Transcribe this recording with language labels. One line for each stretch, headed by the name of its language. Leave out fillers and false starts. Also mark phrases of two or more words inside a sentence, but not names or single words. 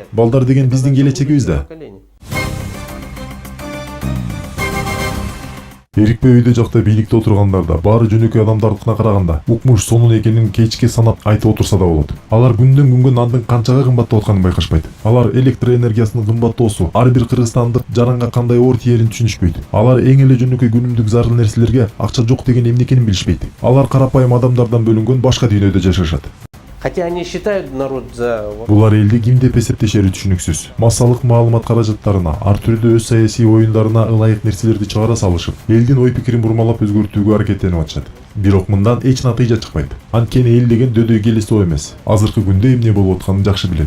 Kyrgyz: Балдар деген биздин келечегибиз да. Эрикпе үйдө жакта бийликте отургандарда баары жөнөкөй адамдардыкына караганда укмуш сонун экенин кечке санап айтып отурса да болот. Алар күндөн күнгө нандын канчага кымбаттап атканын байкашпайт. Алар электр энергиясынын кымбаттоосу ар бир кыргызстандык жаранга кандай оор тиерин түшүнүшпөйт. Алар эң эле жөнөкөй күнүмдүк зарыл нерселерге акча жок деген эмнекенин билишпейт. Алар карапайым адамдардан бөлүнгөн башка дүйнөдө жашашат.
Russian: Хотя они считают народ за...
Kyrgyz: Булар элди ким деп эсептешери түшүнүксүз. Массалык маалымат каражаттарына, ар түрдүү өз саясий оюндарына ылайык нерселерди чыгара салышып, элдин ой пикирин бурмалап өзгөртүүгө аракеттенип атышат. Бирок мындан эч натыйжа чыкпайт. Анткени эл деген дөдөй келесоо эмес. Азыркы күндө эмне болуп атканын жакшы билет.